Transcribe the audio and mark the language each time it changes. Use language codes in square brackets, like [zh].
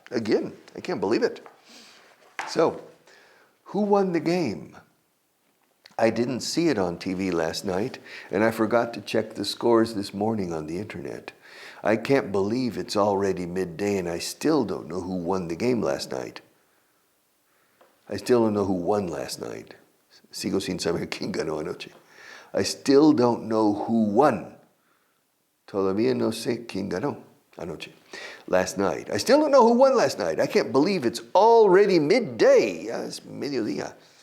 [en] Again, I can't believe it. So, who won the game? I didn't see it on TV last night, and I forgot to check the scores this morning on the internet. I can't believe it's already midday and I still don't know who won the game last night. I still don't know who won last night. [es] Sigo sin saber quién ganó anoche. [en] I still don't know who won. [es] Todavía no sé quién ganó anoche. [en] Last night. I still don't know who won last night. I can't believe it's already midday. Yeah, it's mediodía.